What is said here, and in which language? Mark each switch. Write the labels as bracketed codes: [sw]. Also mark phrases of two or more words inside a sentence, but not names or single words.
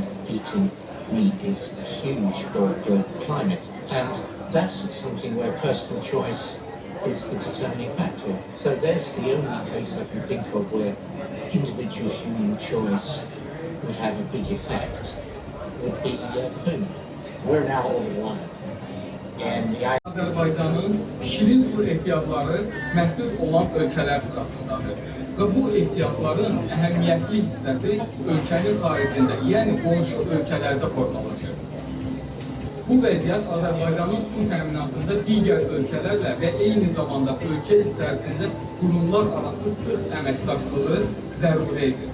[en] Eating meat is huge for global climate, and that's something where personal choice is the determining factor. So there's the only case I can think of where individual human choice would have a big effect, would be food. We're now over the line. And the [az] Azərbaycanın şirin su ehtiyatları məhdud olan ölkələr sırasındadır. Və bu ehtiyatların əhəmiyyətli hissəsi ölkənin xaricində, yəni qonşu ölkələrdə formalaşır. Bu vəziyyət Azərbaycanın su təminatında digər ölkələrlə və eyni zamanda ölkə içərisində qurumlar arası sıx əməkdaşlığı zəruridir.